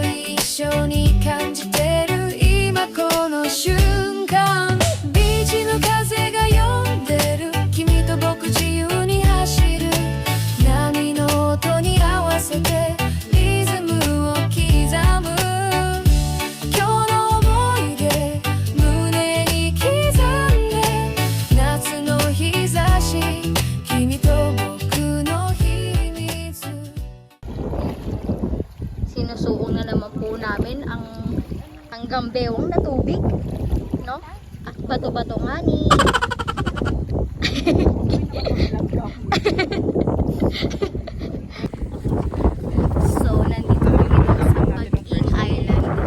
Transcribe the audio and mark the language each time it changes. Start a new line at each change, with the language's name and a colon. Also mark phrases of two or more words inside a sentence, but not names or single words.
Japanese: 一緒に感じてる今この瞬間ビーチの風が呼んでる君と僕自由に走る波の音に合わせてリズムを刻む今日の思い出胸に刻んで夏の日差し君と僕の秘密
Filipino: Sinusuong na naman po namin ang hanggang bewang na tubig, no? At bato-bato nga ni. So, nandito kami dito sa Pag-ing Island.